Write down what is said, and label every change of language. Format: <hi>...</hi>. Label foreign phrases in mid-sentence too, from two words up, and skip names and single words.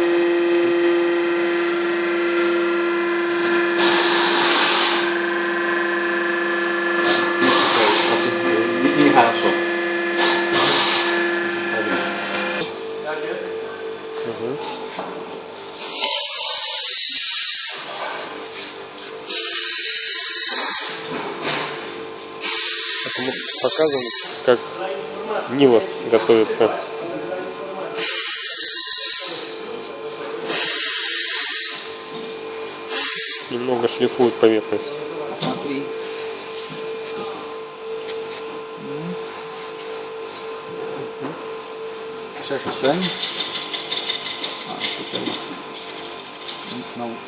<ru>Нехорошо.</ru> <pl>Jak jest?</pl> <ru>Это мы показываем, как Нивас готовится. Немного шлифует поверхность. Смотри.</ru> <pl>Przestrzeń. A, tutaj. No.</pl>